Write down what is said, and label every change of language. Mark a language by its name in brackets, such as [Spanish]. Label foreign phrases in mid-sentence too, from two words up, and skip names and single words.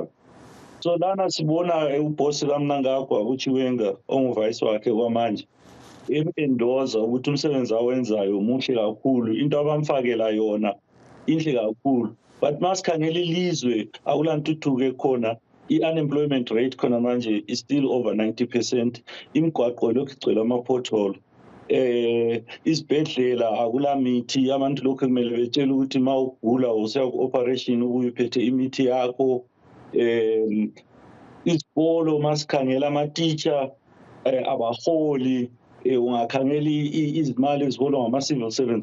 [North Ndebele] So lana sibona uboss kaMnangagwa uChiwenga onguvice wakhe kwamanje endoza ukuthi umsebenzi awenzayo muhle kakhulu, into abamfakela yona inhle kakhulu, but masikhangela ilizwe akulantuthuko ekhona. [English] I-unemployment rate [North Ndebele] khona manje [English] is still over 90%. [North Ndebele] Imigwaqo lokhu igcwele ama-pothole. Isibhedlela akulamithi, abantu lokhu kumele betshele ukuthi ma ugula usiya ku-operation ubuye uphethe imithi yakho. Isikolo masikhangela ama-teacher abaholi, ungakhangela izimali eziholwa ngama- [English] civil servants.